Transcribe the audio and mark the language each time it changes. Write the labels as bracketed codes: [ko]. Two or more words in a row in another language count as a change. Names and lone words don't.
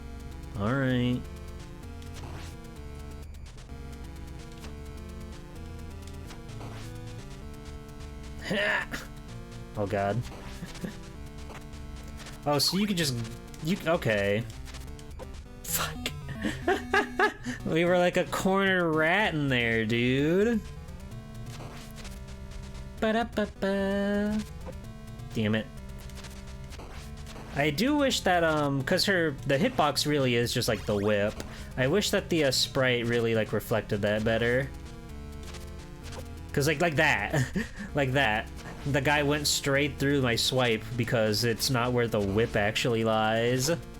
[en] Alright. Oh god. Oh, so you could just... okay. Fuck. We were like a corner rat in there, dude. Ba-da-ba-ba. Damn it. I do wish that, cause the hitbox really is just like the whip. I wish that the sprite really like reflected that better. Cause like that, like that. The guy went straight through my swipe because it's not where the whip actually lies.